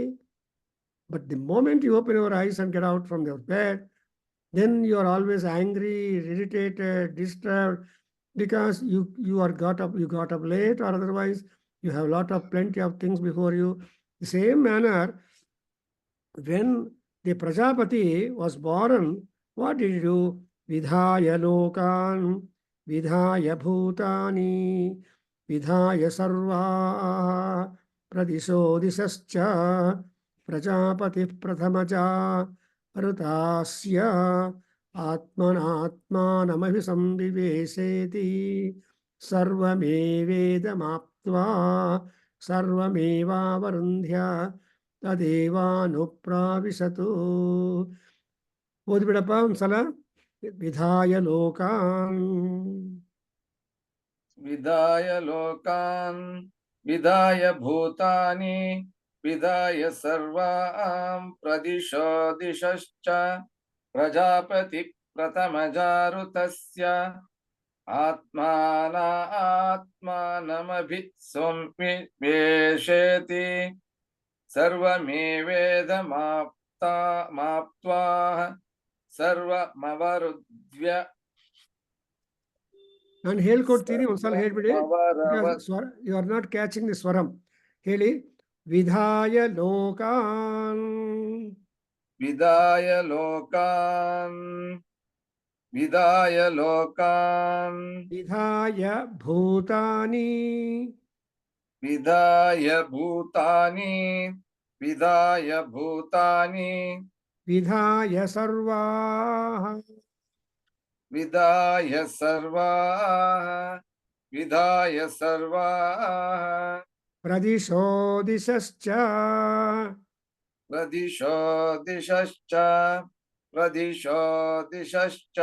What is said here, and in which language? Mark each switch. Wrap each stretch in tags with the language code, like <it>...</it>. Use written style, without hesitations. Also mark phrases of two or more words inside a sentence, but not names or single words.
<en>But the moment you open your eyes and get out from your bed, then you are always angry, irritated, disturbed, because you got up late, or otherwise you have plenty of things before you. The same manner, when the Prajapati was born, what did he do?</en> <sa>विधाय लोकान्, विधाय भूतानि, विधाय सर्व, प्रदिशो दिशश्च, प्रजापति प्रथमजा, ऋतस्य, आत्मनात्मानमभिसंविवेशेति, सर्वमेवेदमाप्त्वा, सर्वमेवावरुन्ध्य, ತದೇವಾನುಪ್ರಾವಿಶತು.</sa> <kn>ಓದ್ಬಿಡಪ್ಪ ಒಂದ್ಸಲ.</kn> <sa>ವಿಧಾಯ ಲೋಕಾನ್ ವಿಧಾಯ ಲೋಕಾನ್ ವಿಧಾಯ ಭೂತಾನಿ ವಿಧಾಯ ಸರ್ವಾಂ ಪ್ರದಿಶೋ ದಿಶಶ್ಚ ಪ್ರಜಾಪತಿ ಪ್ರಥಮಜಾರುತಸ್ಯ ಆತ್ಮಾನಮಭಿಸಂವಿವೇಶೇತಿ ಸರ್ವಮೇವೇದಮಾಪ್ತ್ವಾ ಸರ್ವಮವರುದ್ಧ್ಯ.</sa> <kn>ನಾನು ಹೇಳ್ಕೊಡ್ತೀನಿ, ಒಂದ್ಸಲ ಹೇಳ್ಬಿಡಿ.</kn> <en>You are not catching the ಸ್ವರಂ. ಹೇಳಿ.</en> <sa>ವಿಧಾಯ ಲೋಕಾನ್ ವಿಧಾಯ ಲೋಕಾನ್ ವಿಧಾಯ ಲೋಕಾನ್ ವಿಧಾಯ ಭೂತಾನಿ ವಿಧಾಯ ಭೂತಾನಿ ವಿಧಾಯ ಭೂತಾನಿ ವಿಧಾಯ ಸರ್ವಾಃ ವಿಧಾಯ ಸರ್ವಾಃ ವಿಧಾಯ ಸರ್ವಾಃ ಪ್ರದಿಶೋ ದಿಶಶ್ಚ ಪ್ರದಿಶೋ ದಿಶಶ್ಚ ಪ್ರದಿಶೋ ದಿಶಶ್ಚ</sa>